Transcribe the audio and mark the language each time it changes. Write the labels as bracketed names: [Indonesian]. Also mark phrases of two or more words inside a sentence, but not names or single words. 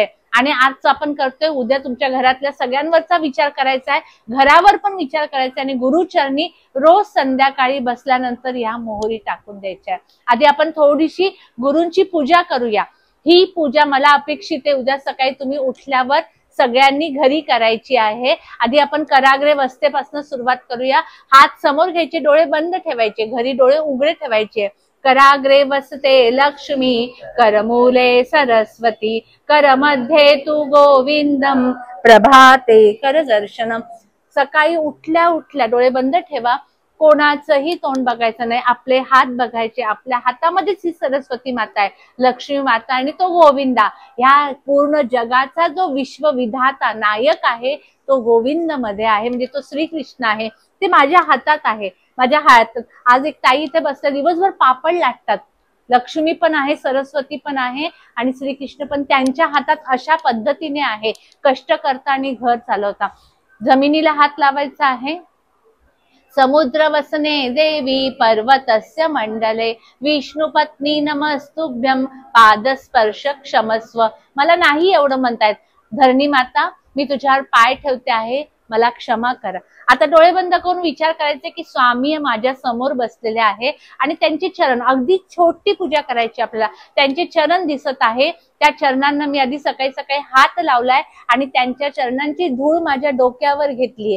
[Marathi] आणि आज आपण करतोय, उद्या तुमच्या घरातल्या सगळ्यांवरचा विचार करायचा आहे, घरावर पण विचार करायचा आणि गुरुचरणी रोज संध्याकाळी बसल्यानंतर या मोहरी टाकून द्यायच्या। आधी आपण थोडीशी गुरूंची पूजा करूया। ही पूजा मला अपेक्षित आहे उद्या सकाळी तुम्ही उठल्यावर सगळ्यांनी घरी करायची आहे। आधी आपण कराग्रे वस्तेपासून सुरुवात करूया। हात समोर घ्यायचे, डोळे बंद ठेवायचे, घरी डोळे उघडे ठेवायचे। [Sanskrit] कराग्रे वसते लक्ष्मी, करमूले सरस्वती, करमध्ये तू गोविंदम, प्रभाते कर दर्शनम। [Marathi] सकाळी उठल्या उठल्या डोळे बंद ठेवा, कोणाचंही तोंड बघायचं नाही, आपले हात बघायचे। आपल्या हातामध्येच ही सरस्वती माता आहे, लक्ष्मी माता आणि तो गोविंदा। ह्या पूर्ण जगाचा जो विश्वविधाता नायक आहे तो गोविंद मध्ये आहे, म्हणजे तो श्रीकृष्ण आहे, ते माझ्या हातात आहे। माझ्या हातात आज एक ताई इथे बसल्या, दिवसभर पापड लाटतात, लक्ष्मी पण आहे, सरस्वती पण आहे आणि श्रीकृष्ण पण त्यांच्या हातात अशा पद्धतीने आहे, कष्ट करता आणि घर चालवता। जमिनीला हात लावायचा आहे। [Sanskrit] समुद्र वसने देवी पर्वतस्य मंडले, विष्णू पत्नी नमस्तुभ्यम, पादस्पर्श क्षमस्व। [Marathi] मला नाही एवढं म्हणतायत, धरणी माता मी तुझ्यावर पाय ठेवते आहे, मला क्षमा करा। आता डोळे बंद करून विचार करायचे की स्वामी माझ्या समोर बसलेले आहे आणि त्यांचे चरण, अगदी छोटी पूजा करायची आपल्याला। त्यांचे चरण दिसत आहे, त्या चरणांना मी आधी सकाळी सकाळी हात लावलाय आणि त्यांच्या चरणांची धूळ माझ्या डोक्यावर घेतलीये।